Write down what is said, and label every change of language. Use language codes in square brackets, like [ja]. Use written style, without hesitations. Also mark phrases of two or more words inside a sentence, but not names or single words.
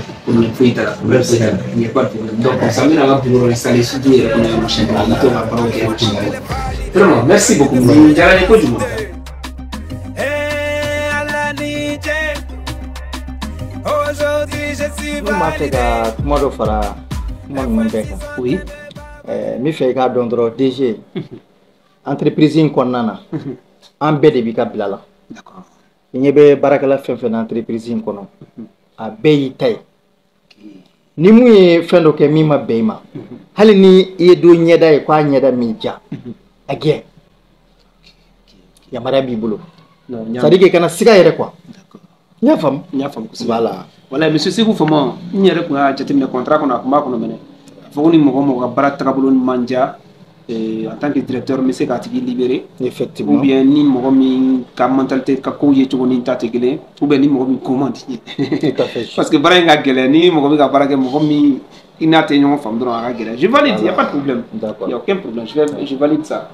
[fr] Il n'y a pas de problème. Donc, on s'amène à pour installer surtout et répondre à la machine. Vraiment, merci beaucoup. aujourd'hui je suis m'a fait [bm] ka kuma dɔ fara kuma ninnu bɛɛ kan. [fr] Oui. [bm] N bɛ fɛ i k'a dɔn dɔrɔn DG entreprise in kɔnɔna na an bɛɛ de b'i ka bila la. [fr] D'accord. [bm] I ɲɛ bɛ baarakɛla fɛn fɛn na entreprise in kɔnɔ a bɛɛ y'i ta ye. Ni mun ye fɛn dɔ kɛ min ma bɛn i ma hali ni i ye don ɲɛda ye k'a ɲɛda min ja a gɛn yamaruya b'i bolo. [fr] C'est à dire que [bm] kana siga yɛrɛ quoi. N y'a faamu. N y'a faamu kosɛbɛ. [fr] Voilà. [bm] Voilà monsieur Seku Fama n yɛrɛ kun y'a jateminɛ contrat kɔnɔ a kun b'a kɔnɔ mɛnɛ a fɔ ko ni mɔgɔ mɔgɔ ka baara tagabolo man diya [fr] en tant que directeur [bm] n bɛ se k'a tigi libérer. [fr] Effectivement. Ou bien [bm] ni mɔgɔ min ka mentalité ka kow ye cogo ni ta tɛ kelen [fr] ou bien [bm] ni mɔgɔ min ko man di ye. [fr] Tout à fait. Parce que [bm] baara in ka gɛlɛn ni mɔgɔ bɛ ka baara kɛ mɔgɔ min i n'a tɛ ɲɔgɔn faamu dɔrɔn a ka gɛlɛn. [fr] Je valide, il y a pas de problème. D'accord. Il y a aucun problème. Je valide ça.